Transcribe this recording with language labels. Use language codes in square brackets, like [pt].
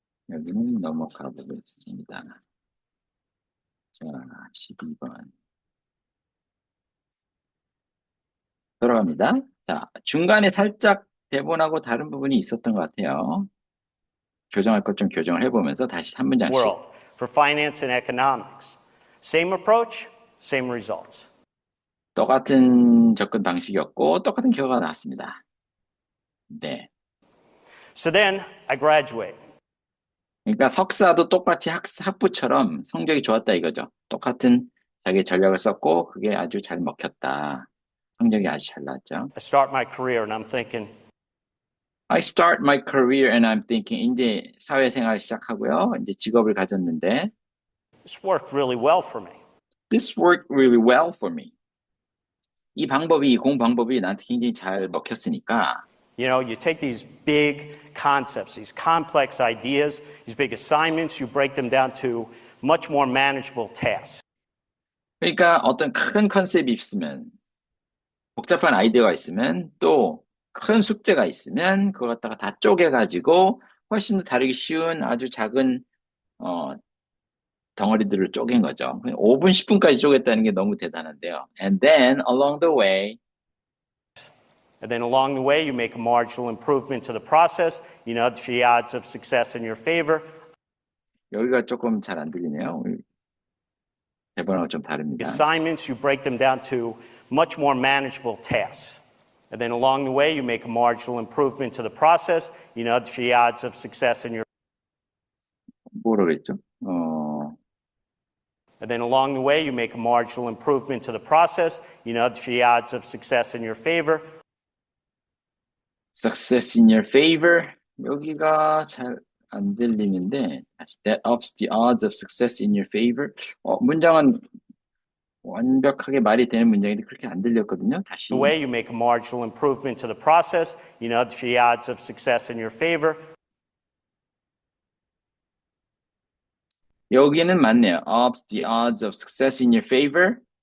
[ko] 여기는 넘어가 보겠습니다. 자, 12번. 돌아갑니다. 자, 중간에 살짝 대본하고 다른 부분이 있었던 것 같아요. 교정할 것 좀 교정을 해보면서 다시 한 문장씩. [en] World for finance and economics. Same approach, same results. [ko] 똑같은 접근 방식이었고 똑같은 결과가 나왔습니다. 네. [en] So then I graduate. [ko] 그러니까 석사도 똑같이 학부처럼 성적이 좋았다 이거죠. 똑같은 자기 전략을 썼고 그게 아주 잘 먹혔다. 성적이 아주 잘 나왔죠. [en] I start my career and I'm thinking, I start my career and I'm thinking [ko] 이제 사회생활 시작하고요. 이제 직업을 가졌는데 [en] This worked really well for me. this worked really well for me. [ko] 이 방법이 이 공부 방법이 나한테 굉장히 잘 먹혔으니까 [en] You know, you take these big concepts, these complex ideas, these big assignments, you break them down to much more manageable tasks. [ko] 그러니까 어떤 큰 컨셉이 있으면 복잡한 아이디어가 있으면 또 큰 숙제가 있으면 그걸 갖다가 다 쪼개가지고 훨씬 더 다루기 쉬운 아주 작은 덩어리들을 쪼갠 거죠. 5분, 10분까지 쪼갰다는 게 너무 대단한데요. [en] And then along the way, And then along the way, you make a marginal improvement to the process. You nudge the odds of success in your favor. [ko] 여기가 조금 잘 안 들리네요. 대본하고 좀 다릅니다. [en] Assignments, you break them down to much more manageable tasks. And then along the way, you make a marginal improvement to the process. You nudge the odds of success in your [ko] 뭐라 그랬죠? [en] And then along the way, you make a marginal improvement to the process. You nudge the odds of success in your favor. Success in your favor. [ko] 여기가 잘 안 들리는데 다시 [en] that ups the odds of success in your favor. [ko] 문장은 완벽하게 말이 되는 문장인데 그렇게 안 들렸거든요. 다시. [en] The way you make a marginal improvement to the process. You nudge the odds of success in your favor. [ko] 여기는 맞네요. [en] ups the odds of success in your favor.